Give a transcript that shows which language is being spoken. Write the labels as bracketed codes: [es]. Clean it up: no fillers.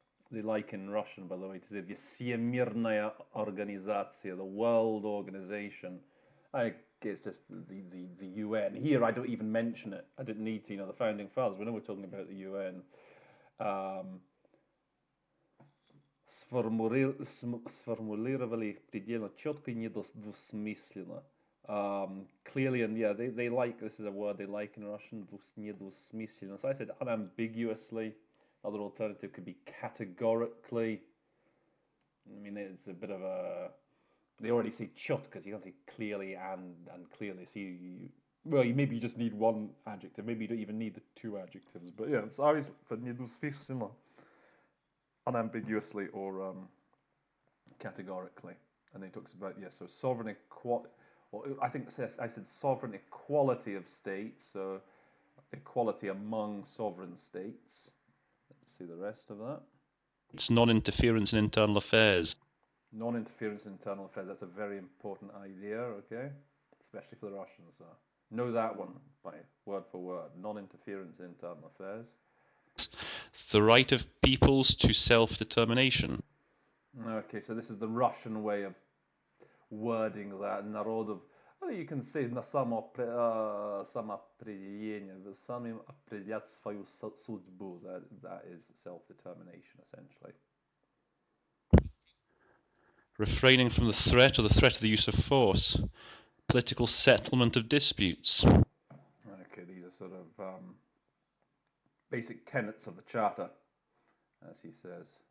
[en] They like in Russian, by the way, to say [ru] Всемирная организация, [en] the world organization. I guess just the UN. Here I don't even mention it. I didn't need to, the Founding Fathers. We know we're talking about the UN. [ru] Сформулировали предельно четко и недвусмысленно. [en] Clearly, and yeah, they like, this is a word they like in Russian, недвусмысленно. So I said unambiguously. Other alternative could be categorically. I mean, it's a bit of a, they already say chut because you can't say clearly and clearly. So maybe you just need one adjective. Maybe you don't even need the two adjectives. But yeah, it's always for недвусмысленно, unambiguously or categorically. And he talks about, so sovereign equality. Well, I think I said sovereign equality of states. So equality among sovereign states. Let's see the rest of that. It's non-interference in internal affairs. Non-interference in internal affairs, that's a very important idea, okay? Especially for the Russians. Know that one by word for word. Non-interference in internal affairs. The right of peoples to self-determination. Okay, so this is the Russian way of wording that. [ru] Народов, [en] you can say [ru] на самоопределение, the самим определять свою судьбу. [en] That is self-determination, essentially. Refraining from the threat or the threat of the use of force. Political settlement of disputes. Okay, these are sort of basic tenets of the Charter, as he says.